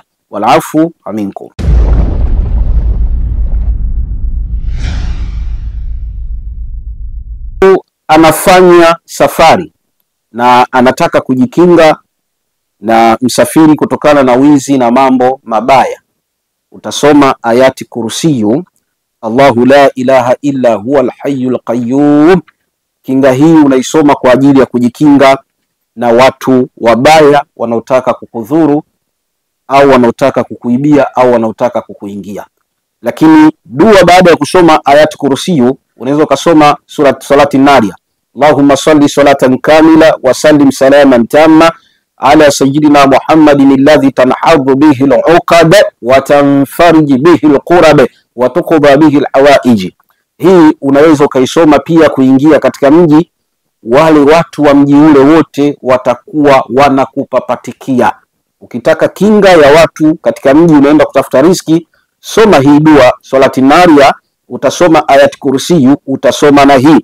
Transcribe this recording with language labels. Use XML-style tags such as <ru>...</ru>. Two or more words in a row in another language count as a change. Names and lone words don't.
<ar>والعفو منكم.</ar> <sw>anafanya safari na anataka kujikinga na msafiri kutokana na wizi na mambo mabaya, utasoma ayati kursiyu,</sw> <ar>الله لا إله إلا هو الحي القيوم.</ar> <sw>Kinga hii unaisoma kwa ajili ya kujikinga na watu wabaya wanaotaka kukudhuru au wanaotaka kukuibia au wanaotaka kukuingia. Lakini dua baada ya kusoma ayati kursiyu, unaweza kusoma salati naria,</sw> <ar>اللهم صل صلاة كاملة وسلم سلاما تاما على سيدنا محمد الذي تنحل به العقد وتنفرج به الكرب وتقضى به الحوائج.</ar> <sw>Hii unaweza ukaisoma pia kuingia katika mji, wale watu wa mji ule wote watakuwa wanakupapatikia. Ukitaka kinga ya watu katika mji unaenda kutafuta riziki, soma hii dua salati naria, utasoma ayat kursiyu, utasoma na hii.</sw>